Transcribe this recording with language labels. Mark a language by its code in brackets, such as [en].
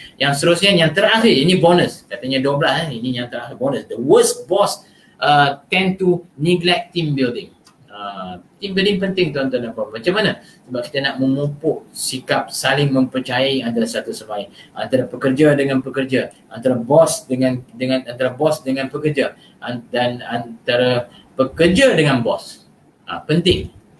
[ms] Yang seterusnya, yang terakhir, ini bonus. Katanya 12 ini yang terakhir bonus. [en] The worst boss tend to neglect team building. [ms] Team building penting tuan-tuan dan puan-puan. Macam mana? Sebab kita nak memupuk sikap saling mempercayai antara satu sama lain, antara pekerja dengan pekerja, antara bos dengan pekerja, dan antara pekerja dengan bos. Penting.